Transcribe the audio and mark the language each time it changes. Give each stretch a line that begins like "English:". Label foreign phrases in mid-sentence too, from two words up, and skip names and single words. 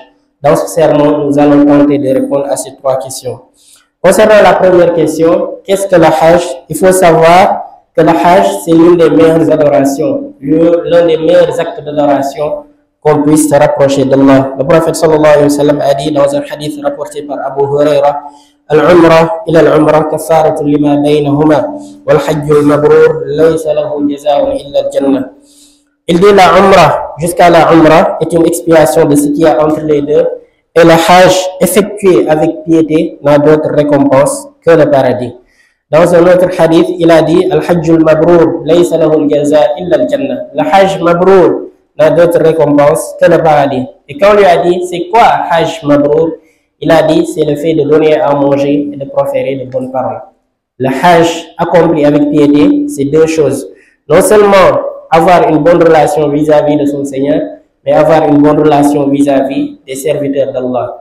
French: Dans ce sermon, nous allons tenter de répondre à ces trois questions. Concernant la première question, qu'est-ce que le Hajj? Il faut savoir que le Hajj, c'est l'une des meilleures adorations, l'un des meilleurs actes d'adoration qu'on puisse se rapprocher d'Allah. Le prophète
Arabic: صلى الله عليه وسلم
French: a dit dans un hadith rapporté par Abu Huraira:
Arabic: العمرة إلى العمرة كفارة لما بينهما والحج المبرور ليس له جزاء إلا الجنة.
French: Il dit la Umrah jusqu'à la Umrah est une expiation de ce qu'il y a entre les deux, et le Hajj effectué avec piété n'a d'autre récompense que le paradis. Dans un autre hadith, il a dit:
Arabic: الحج المبرور ليس له الجزاء إلا الجنة.
French: Le
Arabic: حج مبرور
French: n'a d'autre récompense que le paradis. Et quand on lui a dit c'est quoi
Arabic: حج مبرور,
French: il a dit c'est le fait de donner à manger et de proférer de bonnes paroles. Le Hajj accompli avec piété, c'est deux choses. Non seulement avoir une bonne relation vis-à-vis de son Seigneur, mais avoir une bonne relation vis-à-vis des serviteurs d'Allah.